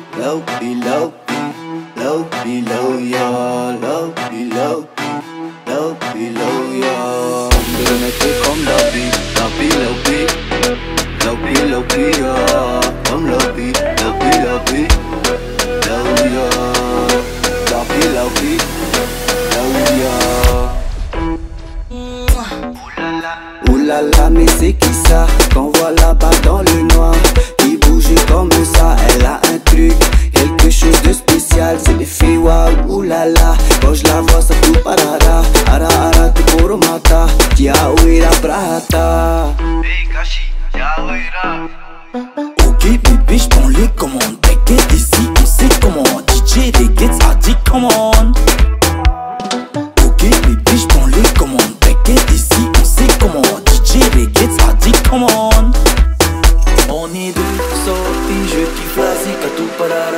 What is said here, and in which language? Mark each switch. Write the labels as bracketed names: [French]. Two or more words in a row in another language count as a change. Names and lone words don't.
[English] Low below, yeah. Low below, yeah. [French] Je le mettrai comme la vie, yeah. Comme la vie, yeah. Oulala, mais c'est qui ça qu'on voit là-bas dans le noir, qui bouge comme ça? Elle a un truc, quelque chose de spécial. C'est l'effet waouh, oulala. Quand je la vois ça tout parara. Ara ara te poro mata, tia oira brata. Hey Kashi, tia oira. Ok bébé, j'prends les commandes. T'inquiète ici, on sait comment. DJ RAIGUETSS a dit [English] come on. [French] Ok bébé, j'prends les commandes. T'inquiète ici, on sait comment. DJ RAIGUETSS a dit [English] come on. [French] On est deux sortis, je kiffe la zik à tout parara.